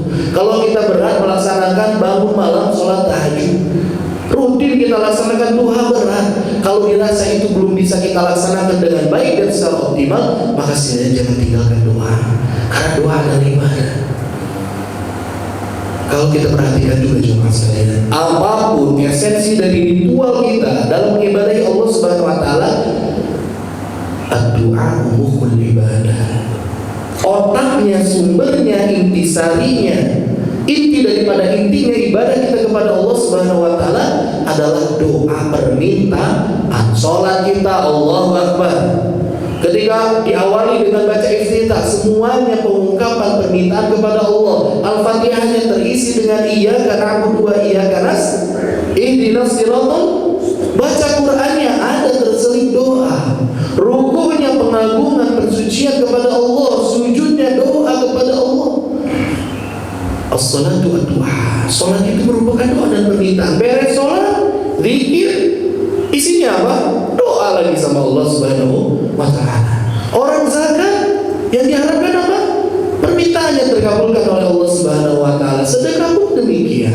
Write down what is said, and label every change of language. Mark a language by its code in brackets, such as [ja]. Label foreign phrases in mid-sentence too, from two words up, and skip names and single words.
[id] Kalau kita berat melaksanakan bangun malam, sholat tahajud, rutin kita laksanakan duha berat, kalau dirasa itu belum bisa kita laksanakan dengan baik dan secara optimal, maka setidaknya jangan tinggalkan doa, karena doa adalah ibadah. Kalau kita perhatikan juga jemaah sekalian, apapun esensi dari ritual kita dalam mengibadahi [ar] الله سبحانه وتعالى, الدعاء مخ العبادة. [id] Otaknya, sumbernya, intisarinya, inti daripada intinya ibadah kita kepada [ar] الله سبحانه وتعالى [id] adalah doa permintaan. Salat kita [ar] الله أكبر, [id] ketika diawali dengan baca iftitah, semuanya pengungkapan permintaan kepada Allah. Al-Fatihahnya terisi dengan [ar] إياك نعبد وإياك نستعين اهدنا الصراط. [id] Baca Qur'annya ada terselip doa. Ruku'nya pengagungan, persucian kepada Allah, sujudnya doa kepada Allah. [ar] الصلاة الدعاء. [id] Salat itu merupakan doa dan permintaan. Beres salat, zikir, isinya apa? Doa lagi sama [ar] الله سبحانه وتعالى. [id] Orang zakat yang diharapkan apa? Permintaannya terkabulkan oleh [ar] الله سبحانه وتعالى. [id] Sedekah pun demikian.